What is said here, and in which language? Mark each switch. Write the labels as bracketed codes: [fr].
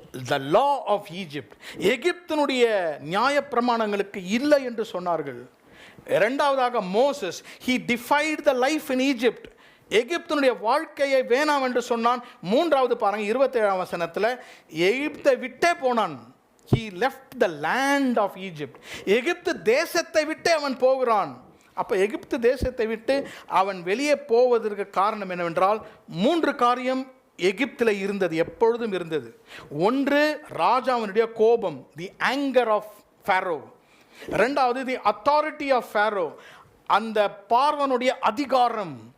[en] the law of Egypt, [ta] எகிப்தினுடைய நியாயப்பிரமாணங்களுக்கு இல்லை என்று சொன்னார்கள். இரண்டாவதாக Moses, [en] he defied the life in Egypt, [ta] எகிப்தினுடைய வாழ்க்கையை வேணாம் என்று சொன்னான். மூன்றாவது பாருங்க, 27ஆம் வசனத்தில் எகிப்தை விட்டே போனான். [en] he left the land of Egypt, [ta] எகிப்து தேசத்தை விட்டே அவன் போகிறான். அப்போ எகிப்து தேசத்தை விட்டு அவன் வெளியே போவதற்கு காரணம் என்னவென்றால் 3 காரியம் எகிப்தில் இருந்தது, எப்பொழுதும் இருந்தது. ஒன்று, ராஜாவினுடைய கோபம், [en] The anger of Pharaoh. ரெண்டாவது, the authority of Pharaoh, [ta] அந்த பார்வனுடைய அதிகாரம்.